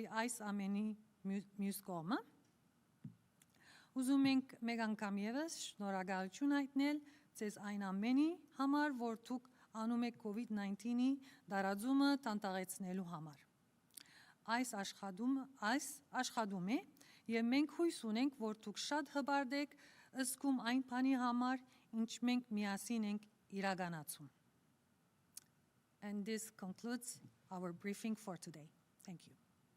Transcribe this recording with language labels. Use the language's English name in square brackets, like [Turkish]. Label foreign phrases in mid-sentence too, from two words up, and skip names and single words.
[Armenian] այս ամենի մյուս կողմը։ Ուզում ենք մեկ անգամ ևս շնորհակալություն հայտնել ձեզ այն ամենի համար, որ դուք անում եք COVID-19-ի տարածումը դանդաղեցնելու համար։ Այս աշխատում է և մենք հույս ունենք, որ դուք շատ հպարտ եք զգում այն բանի համար, ինչ մենք միասին ենք իրականացում։ [English] And this concludes our briefing for today. Thank you.